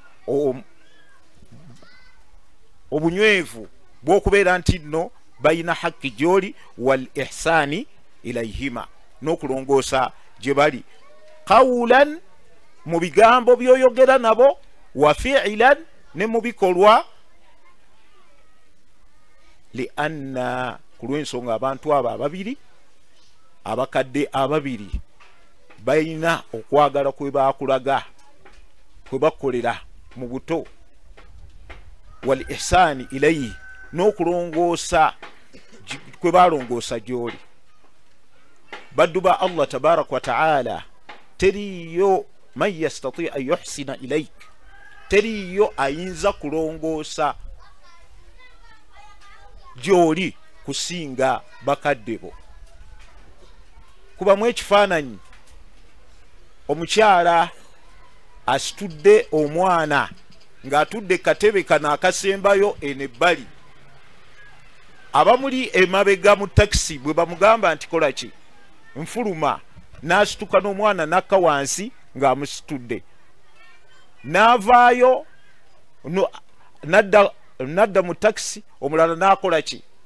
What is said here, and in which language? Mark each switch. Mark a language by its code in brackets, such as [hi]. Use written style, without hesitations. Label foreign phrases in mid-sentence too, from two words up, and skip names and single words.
[lg] obunywevu bw'okubeera nti nno bayina haqqi gy'oli, [ar] wal ihsani ilayhima, [lg] n'okulongoosa gye bali, qawlan, mu bigambo by'oyogera nabo, [ar] wa fi'lan, [lg] ne mu bikolwa. [ar] Li anna, [lg] ku lw'ensonga abantu abo ababiri, abakadde ababiri, bayina okwagala kwe baakulaga, kwe bakolera mu buto, [ar] wal ihsani ilayhi, [lg] n'okulongoosa kwe balongoosa gy'oli. Baddu ba Allah [ar] tabaraka wa ta'ala, teriyo man yastati an yuhsina ilayk, [lg] teriyo ayinza kulongoosa gy'oli kusinga bakadde bo. Kubamu ekifaananyi omukyala asitudde omwana ng'atudde katebe kano akasembayo eno ebbali, abamuli emabega mu takisi bwe bamugamba nti kola ki, nfuluma, n'asituka n'omwana n'akka wansi ng'amusitudde, n'avaayo nadda mu takisi, omulala n'akola ki,